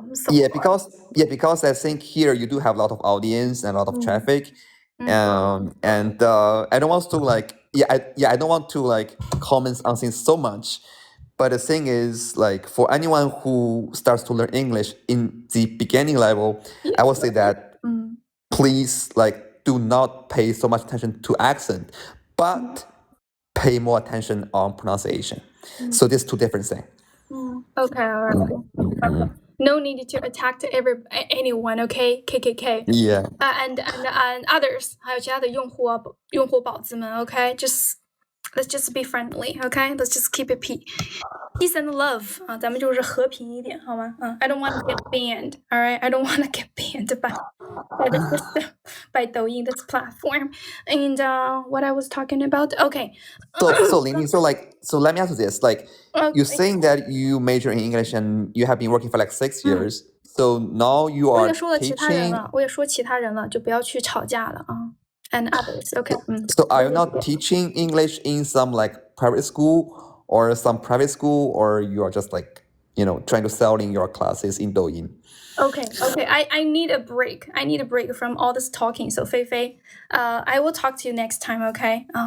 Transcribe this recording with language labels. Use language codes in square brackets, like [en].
[en] Yeah, because I think here you do have a lot of audience and a lot of traffic, and I don't want to like I don't want to like comment on things so much, but the thing is like for anyone who starts to learn English in the beginning level, I would say that please like do not pay so much attention to accent, but pay more attention on pronunciation. So these two different things. Okay, all right. Okay. No need to attack anyone, okay? KKK. Yeah. And others, [zh] 还有其他的用户宝子们 [en] okay? Let's just be friendly, okay? Let's just keep it peace and love [zh] 咱们就是和平一点好吗 [en] I don't want to get banned, all right? I don't want to get banned by the system, by Douyin, this platform. And what I was talking about, okay. So Lin, so let me ask you this, like you're saying that you major in English and you have been working for like 6 years. So now you [zh] 我 [en] are [zh] 也说了其他人 [en] teaching. [zh] 了，我也说其他人了，就不要去吵架了啊。 [en] And others, okay. So are you not teaching English in some like private school or some private school, or you are just like, you know, trying to sell in your classes in Douyin? Okay. I need a break. I need a break from all this talking. So Fei Fei, I will talk to you next time, okay?